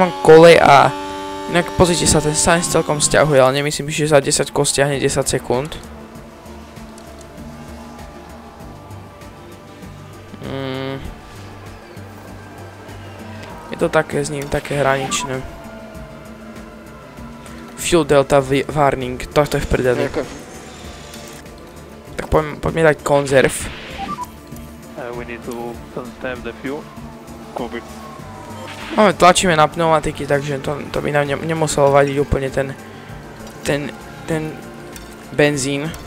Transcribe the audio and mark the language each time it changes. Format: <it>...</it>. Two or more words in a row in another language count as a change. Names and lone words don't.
<sk>kole a inak pozrite sa, ten Sainz celkom stiahuje, ale nemyslím, že za 10 kol stiahne 10 sekúnd. Je to také s ním, také hraničné.</sk> <en>Fuel delta warning,</en> <sk>to je v prdeli. Tak poďme dať konzerv. Máme, tlačíme na pneumatiky, takže to by nám nemuselo vadiť úplne ten benzín.</sk>